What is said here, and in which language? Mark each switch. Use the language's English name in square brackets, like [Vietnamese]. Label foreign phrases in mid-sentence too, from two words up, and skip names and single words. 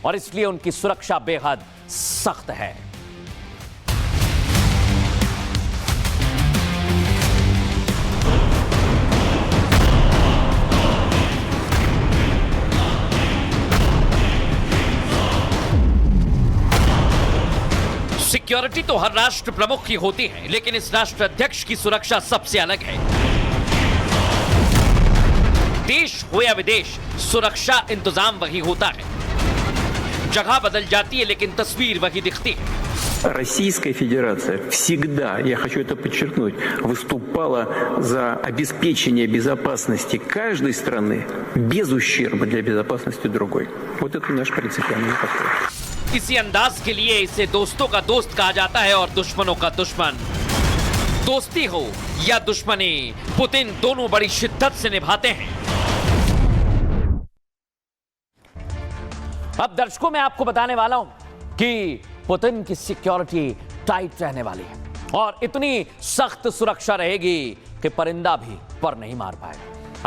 [Hindi] और इसलिए उनकी सुरक्षा बेहद सख्त है। सिक्योरिटी तो हर राष्ट्र प्रमुख की होती है, लेकिन इस राष्ट्र अध्यक्ष की सुरक्षा सबसे अलग है। देश हो या विदेश, सुरक्षा इंतजाम वही होता है। जगह बदल जाती है लेकिन तस्वीर वही दिखती है। [Russian] Российская Федерация всегда, я хочу это подчеркнуть, выступала за обеспечение безопасности каждой страны без ущерба для безопасности другой. Вот это наш принципиальный подход. [Hindi] इसी अंदाज के लिए इसे दोस्तों का दोस्त कहा जाता है और दुश्मनों का दुश्मन। दोस्ती हो या दुश्मनी, पुतिन दोनों बड़ी शिद्दत से निभाते हैं। अब दर्शकों मैं आपको बताने वाला हूं कि पुतिन की सिक्योरिटी टाइट रहने वाली है और इतनी सख्त सुरक्षा रहेगी कि परिंदा भी पर नहीं मार पाएगा।